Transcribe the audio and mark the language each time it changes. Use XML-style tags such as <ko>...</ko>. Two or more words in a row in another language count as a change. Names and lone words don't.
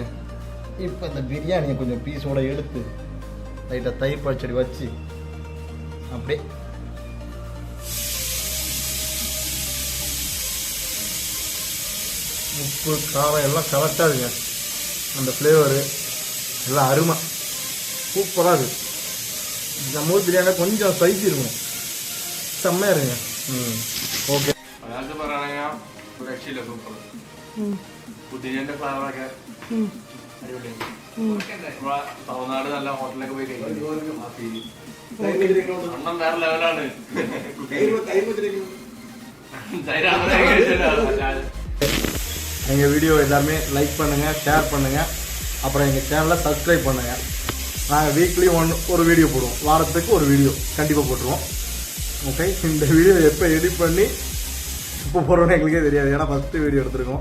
<ta>இப்போ இந்த பிரியாணியை கொஞ்சம் பீஸோடு எடுத்து லைட்டாக தயிர் பச்சடி வச்சு அப்படியே உப்பு காரம் எல்லாம் கரெக்டாகுங்க. அந்த ஃப்ளேவரு எல்லாம் அருமை சூப்பராக இருக்குது. நம்ம ஊர் பிரியாணி கொஞ்சம் ஸ்பைசி இருக்கும், செம்மையாக இருங்க. ஓகே,</ta> <ml>തമിഴ്നാട് നല്ല ഹോട്ടലൊക്കെ പോയി അണ്ണം വേറെ ലെവലാണ്.</ml> <ta>எங்கள் வீடியோ எல்லாருமே லைக் பண்ணுங்கள், ஷேர் பண்ணுங்கள், அப்புறம் எங்கள் சேனலை சப்ஸ்கிரைப் பண்ணுங்கள். நாங்கள் வீக்லி ஒரு வீடியோ போடுவோம், வாரத்துக்கு ஒரு வீடியோ கண்டிப்பாக போட்டுருவோம். ஓகே, இந்த வீடியோ எப்போ எடிட் பண்ணி இப்போ போடுறோன்னு எங்களுக்கே தெரியாது, ஏன்னா ஃபஸ்ட்டு வீடியோ எடுத்துருக்கோம்.</ta>